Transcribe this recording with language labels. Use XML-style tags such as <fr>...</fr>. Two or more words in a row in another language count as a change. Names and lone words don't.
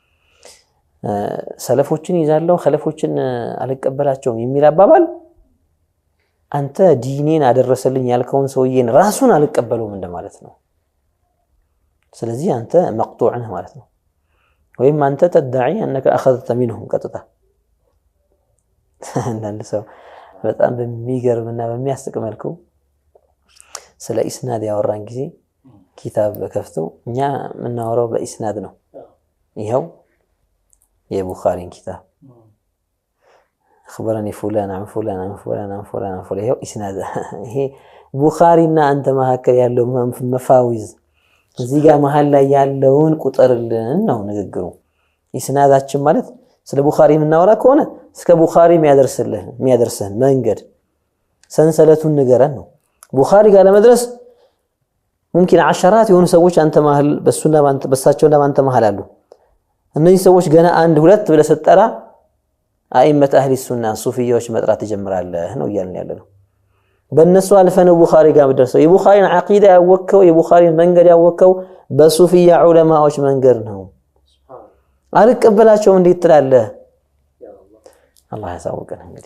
<am>ሰለፎችን ይዛለው ኸለፎችን አልቀበላቸውም የሚል አባባል አንተ ዲኔን አደረሰልኝ ያልከውን ሰውዬን ራሱን አልቀበለውም እንደማለት ነው ስለዚህ አንተ መቅጡዕ ነህ ማለት ነው ወይም አንተ ተዳዒ</am> <ar>انك اخذت منهم</ar> <am>ቀጥታ አንዳንድ ሰው በጣም በሚገርምና በሚያስቅ መልኩ ስለ ኢስናድ ያወራን ጊዜ ኪታብ ከፍተው እኛ የምናወራው በኢስናድ ነው ይሄው የቡኻሪን ኪታብ</am> <ar>خبرني فلان عن فلان عن فلان عن فلان عن فلان</ar> <am>ይሄው ኢስናድ ይሄ ቡኻሪና አንተ መካከል ያለው መፋዊዝ እዚህ ጋር መሃል ላይ ያለውን ቁጥርልን ነው ንግግሩ ኢስናዳችን ማለት ስለ ቡኻሪ የምናወራ ከሆነ እስከ ቡኻሪ የሚያደርስህን መንገድ ሰንሰለቱን ንገረን ነው ቡኻሪ ጋር ለመድረስ</am> <ar>ممكن عشرات</ar> <am>የሆኑ ሰዎች አንተ መሃል በሱና ባንተ በሳቸውና ባንተ መሃል አሉ እነዚህ ሰዎች ገና አንድ ሁለት ብለህ ሰጠራ</am> <ar>أئمة أهل السنة</ar> <am>ሱፊያዎች መጥራት ይጀምራለህ ነው እያልን ያለነው በእነሱ አልፈነው ቡኻሪ ጋር መድረስ የቡኻሪን አቂዳ ያወከው የቡኻሪን መንገድ ያወከው በሱፊያ ዑለማዎች መንገድ ነው አልቀበላቸውም እንዴት ትላለህ አላህ ያሳውቀን እንግዲህ</am>